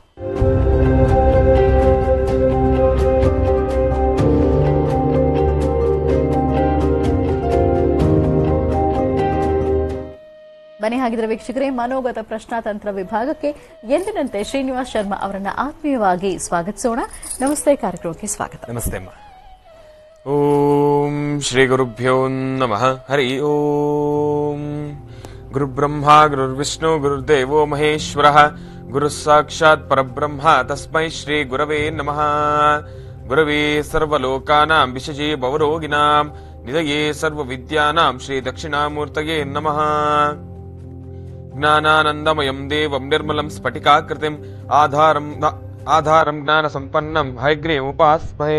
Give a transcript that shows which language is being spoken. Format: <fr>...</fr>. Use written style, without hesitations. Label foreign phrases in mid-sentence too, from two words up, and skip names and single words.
<kn>ಬನ್ನಿ ಹಾಗಿದ್ರೆ ವೀಕ್ಷಕರೇ, ಮನೋಗತ ಪ್ರಶ್ನಾತಂತ್ರ ವಿಭಾಗಕ್ಕೆ ಎಂದಿನಂತೆ ಶ್ರೀನಿವಾಸ್ ಶರ್ಮಾ ಅವರನ್ನ ಆತ್ಮೀಯವಾಗಿ ಸ್ವಾಗತಿಸೋಣ. ನಮಸ್ತೆ, ಕಾರ್ಯಕ್ರಮಕ್ಕೆ ಸ್ವಾಗತ. ನಮಸ್ತೆ ಅಮ್ಮ.</kn> <sa>ಓಂ ಶ್ರೀ ಗುರುಭ್ಯೋ ನಮಃ. ಹರಿ ಓಂ. ಗುರುಬ್ರಹ್ಮ ಗುರುರ್ವಿಷ್ಣು ಗುರುರ್ದೇವೋ ಮಹೇಶ್ವರಃ, ಗುರು ಸಾಕ್ಷಾತ್ ಪರಬ್ರಹ್ಮ ತಸ್ಮೈ ಶ್ರೀ ಗುರವೇ ನಮಃ. ಗುರವೇ ಸರ್ವಲೋಕಾನಾಂ ವಿಶಜೇ ಭವರೋಗಿಣಾಂ ನಿಧಯೇ ಸರ್ವವಿದ್ಯಾನಾಂ ಶ್ರೀ ದಕ್ಷಿಣಾಮೂರ್ತಯೇ ನಮಃ. ಜ್ಞಾನಾನಂದಮಯಂ ದೇವಂ ನಿರ್ಮಲಂ ಸ್ಫಟಿಕಾಕೃತಿಂ ಆಧಾರಂ ಜ್ಞಾನ ಸಂಪನ್ನಂ ಹಯಗ್ರೀವೋಪಾಸ್ಮಹೇ.</sa>